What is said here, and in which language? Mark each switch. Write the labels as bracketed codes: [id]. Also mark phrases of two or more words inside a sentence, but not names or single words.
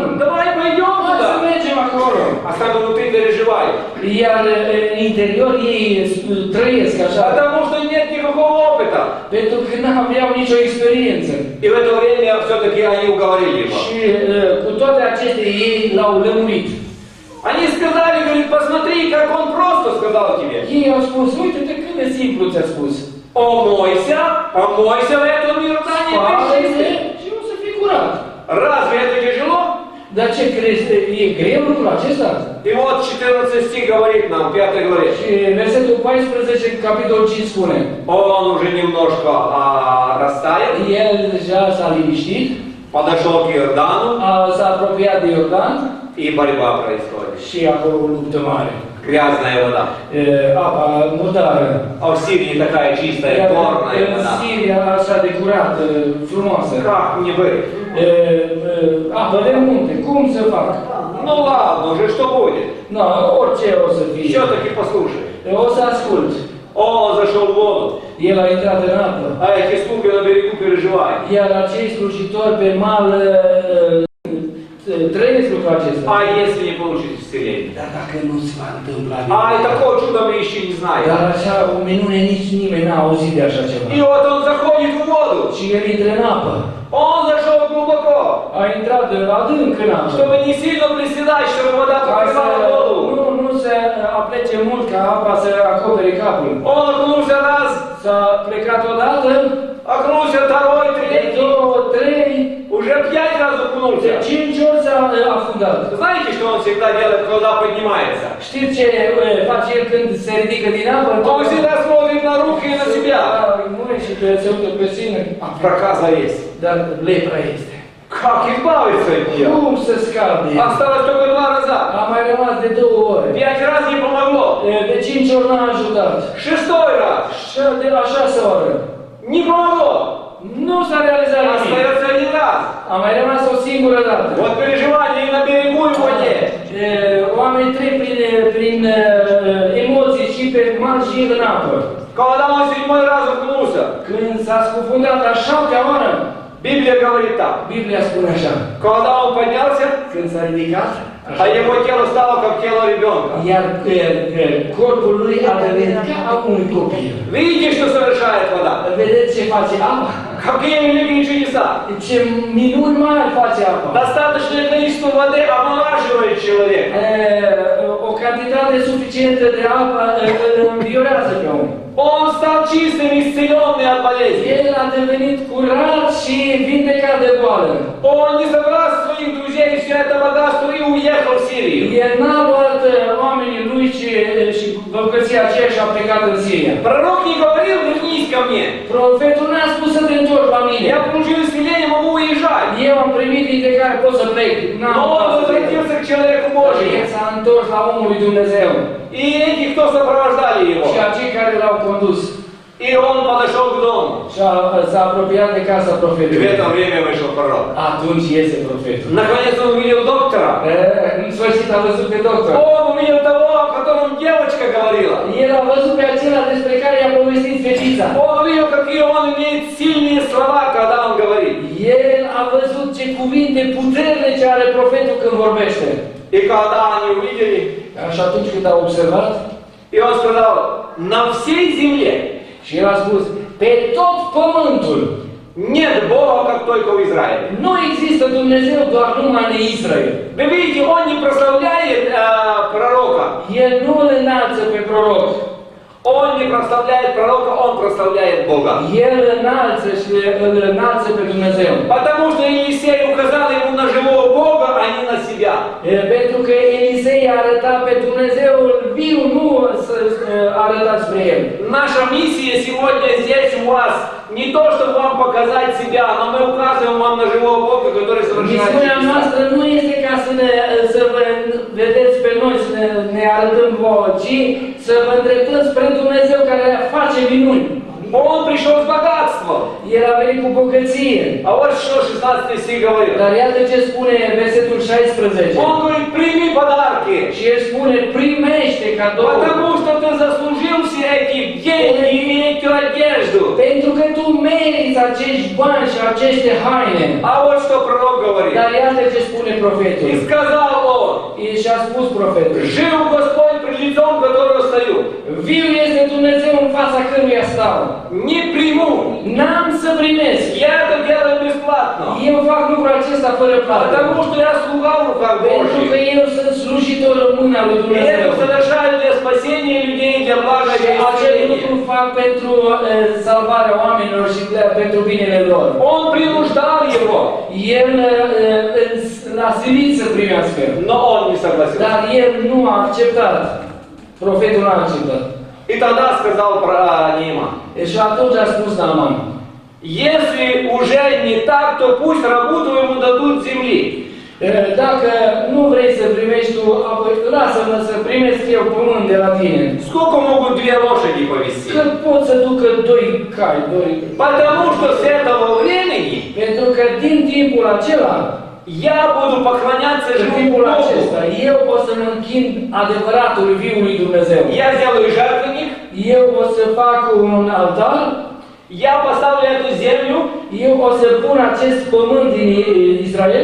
[ru] Давай пойдем [ro] Hai să [ru] туда. [ro] mergem acolo. [ru] А сами внутри переживают. [ro] Iar în interior ei trăiesc așa, [ru] Потому что нет никакого опыта. [ro] pentru că n-aveau nicio experiență. [ru] И в это время все-таки они уговорили его. [ro] Și cu toate acestea ei l-au lămurit. [ru] Они сказали, говорит, посмотри, как он просто сказал тебе. [ro] Ei au spus, uite-te cât de simplu ți-a spus. [ru] Омойся в этом Иордане и [ro] Spală-te [ru] причисти. [ro] și o să fii curat. [ru] Разве это тяжело? [ro] Dar ce crezi, e greu lucrul acesta? [ru] И вот 14 стих говорит нам, в 5 главе. [ro] Și versetul 14, capitolul 5 spune, [ru] Он уже немножко растаял, [ro] el deja s-a liniștit, [ru] подошел к Иордану, [ro] s-a apropiat de Iordan [ru] и борьба происходит. [ro] și acolo o luptă mare. [ru] Gрязная вода. [ro] Apa murdară. [ru] А в Сирии такая чистая, [ro] Iar [ru] горная [ro] în [ru] вода. [ro] Siria așa de curată, frumoasă. [ru] Как мне быть? [ro] Apă de munte, cum să fac? [ru] Ну ладно, уже что будет? [ro] No, orice o să fie. [ru] Все-таки послушай. [ro] O să ascult. [ru] Он зашел в воду, [ro] El a intrat în apă. [ru] а эти слуги на берегу переживают. [ro] Iar acei slujitori pe mal trăiesc lucrul acesta. [ru] А если не получить исцеление? [ro] Dar dacă nu se va întâmpla [ru] А и такого чуда мы еще не [ro] Dar [ru] знаем. [ro] așa, o minune nici nimeni n-a auzit de așa ceva. [ru] И вот он заходит в воду. [ro] Și el intră în apă. [ru] Он зашел глубоко, [ro] A intrat adânc în apă. [ru] чтобы не сильно приседать, чтобы вода [ro] Ca să [ru] покрывала голову. [ro] nu se aplece mult ca apa să acopere capul. [ru] Он окунулся раз, [ro] S-a plecat odată, [ru] окунулся второй, [ro] de [ru] третий. [ro] două, trei, [ru] Уже 5 раз [ro] de [ru] окунулся. [ro] 5 ori s-a afundat. [ru] Знаете, что он всегда делает, когда поднимается? [ro] Știți ce face el când se ridică din apă? [ru] Он всегда смотрит на руки и на себя. [ro] Mâini și se uită pe sine. [ru] А проказа есть. [ro] Dar lepra este. [ru] Как избавиться от нее? [ro] Cum să scape? [ru] Осталось только 2 раза. [ro] A mai rămas de 2 ori. [ru] 5 раз не помогло. [ro] De 5 ori n-a ajutat. [ru] 6-й раз. [ro] Și de la 6 ori. [ru] Не помогло. [ro] Nu s-a realizat nimic. [ru] Остается 1 раз. [ro] A mai rămas o singură dată. [ru] Вот переживание и на берегу, и в воде. [ro] Oamenii trec prin emoții și pe mal și în apă. [ru] Когда он 7-й раз окунулся, [ro] Când s-a scufundat a 7-a oară, [ru] Библия говорит так. [ro] Biblia spune așa. [ru] Когда он поднялся, [ro] Când s-a ridicat, [ru] а его тело стало как тело ребенка. [ro] iar corpul lui a devenit ca a unui copil. [ru] Видите, что совершает вода? [ro] Vedeți ce face apa? [ru] Какие великие чудеса! [ro] Ce minuni mari face apa. [ru] Достаточное количество воды омолаживает человека. [ro] O cantitate suficientă de apă îl înviorează pe om. [ru] Он стал чистым, исцеленный от болезней. [ro] El a devenit curat și vindecat de boală. [ru] Он не забрал своих друзей все это богатство и уехал в Сирию. [ro] El n-a luat oamenii lui și bogăția aceea și a plecat în Siria. [ru] Пророк не говорил, вернись ко мне. [ro] Profetul n-a spus să te întorci la mine. [ru] Я получил исцеление, могу уезжать. [ro] Eu am primit vindecare, pot să plec. [ru] Но он возвратился к человеку [ro] El [ru] Божьему. [ro] s-a întors la omul lui Dumnezeu. [ru] И эти, кто сопровождали его. [ro] Și acei care l-au condus. [ru] И он подошел к дому. [ro] Și s-a apropiat de casa [ru] И в [ro] profetului. [ru] это время вышел пророк. [ro] Atunci iese profetul. [ru] Наконец он увидел доктора. [ro] În sfârșit a văzut pe doctor. [ru] Он увидел того, о котором девочка говорила. [ro] El a văzut pe acela despre care i-a povestit fetița. [ru] Он увидел, какие он имеет сильные слова, когда он говорит. [ro] El a văzut ce cuvinte puternice are profetul când vorbește. [ru] И когда они увидели, [ro] Și atunci când a observat, [ru] и он сказал, на всей земле [ro] și el a spus, pe tot pământul [ru] нет Бога, как только в Израиле. [ro] nu există Dumnezeu doar numai în Israel. [ru] Вы видите, он не прославляет пророка. [ro] El nu îl înalță pe proroc. [ru] Он не прославляет пророка, он прославляет Бога. [ro] El înalță și îl înalță pe Dumnezeu. [ru] Потому что Елисей указал ему на живого Бога, а не на себя. [ro] Pentru că Elisei a arătat pe Dumnezeul viu, nu să arăta spre el. [ru] Наша миссия сегодня здесь у вас не то, чтобы вам показать себя, но мы указываем вам на живого Бога, который совершает [ro] Misiunea [ru] чудеса. [ro] noastră nu este ca să vă vedeți pe noi, să ne arătăm vouă, ci să vă îndreptăm spre Dumnezeu care face minuni. [ru] Он пришел с богатством. [ro] El a venit cu bogăție. [ru] А вот что 16 стих говорит. [ro] Dar iată ce spune versetul 16. [ru] Он говорит, прими подарки. [ro] Și el spune, primește cadou. [ru] Потому что ты заслужил все эти деньги и эту одежду. [ro] Pentru că tu meriți acești bani și aceste haine. [ru] А вот что пророк говорит. [ro] Dar iată ce spune profetul. [ru] И сказал он, [ro] Și a spus profetul. [ru] жив Господь пред лицом, которого стою. [ro] Viu este Dumnezeu în fața căruia stau. [ru] Не приму. [ro] N-am să primesc. [ru] Я это делаю бесплатно. [ro] Eu fac lucrul acesta fără plată. [ru] Потому что я слуга в руках [ro] Pentru că [ru] Божьих. [ro] eu sunt slujitor în mâna lui [ru] И [ro] Dumnezeu. [ru] это совершаю для спасения людей, для блага [ro] Și [ru] и [ro] acest [ru] исцеления. [ro] lucru fac pentru salvarea oamenilor și pentru binele lor. [ru] Он принуждал его, [ro] El l-a silit să primească. [ru] но он не согласился. [ro] Dar el nu a acceptat. Profetul nu a acceptat. [ru] И тогда сказал про Нейман, [ro] Și atunci a spus Naaman, [ru] если уже не так, то пусть рабу твоему дадут земли. [ro] dacă nu vrei să primești tu, apoi lasă-mă să primesc eu pământ de la tine. [ru] Сколько могут две лошади повезти? [ro] Cât pot să ducă doi cai, doi... [ru] Потому что с этого времени [ro] Pentru că din timpul acela, [ru] я буду поклоняться [ro] în [ru] живому [ro] timpul [ru] Богу. [ro] acesta, eu o să mă închin adevăratului viului Dumnezeu. [ru] Я сделаю жертвенник, [ro] Eu o să fac un altar, [ru] я поставлю эту землю, [ro] eu o să pun acest pământ din Israel,